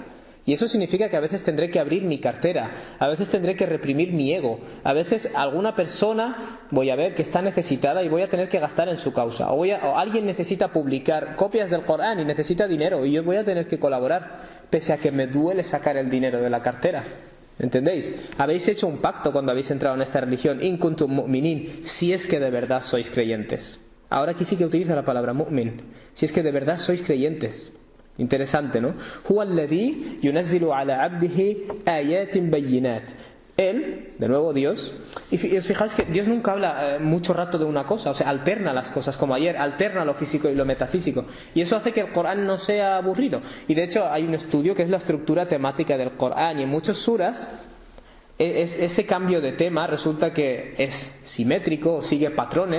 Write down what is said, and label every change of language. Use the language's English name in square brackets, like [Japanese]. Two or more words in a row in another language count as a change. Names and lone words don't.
[Spanish] Y eso significa que a veces tendré que abrir mi cartera, a veces tendré que reprimir mi ego, a veces alguna persona voy a ver que está necesitada y voy a tener que gastar en su causa, o alguien necesita publicar copias del Corán y necesita dinero y yo voy a tener que colaborar, pese a que me duele sacar el dinero de la cartera. ¿Entendéis? Habéis hecho un pacto cuando habéis entrado en esta religión, [Arabic] إن كنتم مؤمنين, [Spanish] si es que de verdad sois creyentes. Ahora aquí sí que utiliza la palabra mu'min, si es que de verdad sois creyentes. Interesante, ¿no? [Arabic] هو الذي ينزل على عبده آيات بينات. [Spanish] Él, de nuevo Dios, y os fijáis que Dios nunca habla mucho rato de una cosa, o sea, alterna las cosas, como ayer, alterna lo físico y lo metafísico, y eso hace que el Corán no sea aburrido. Y de hecho hay un estudio que es la estructura temática del Corán, y en muchos suras ese cambio de tema resulta que es simétrico, sigue patrones.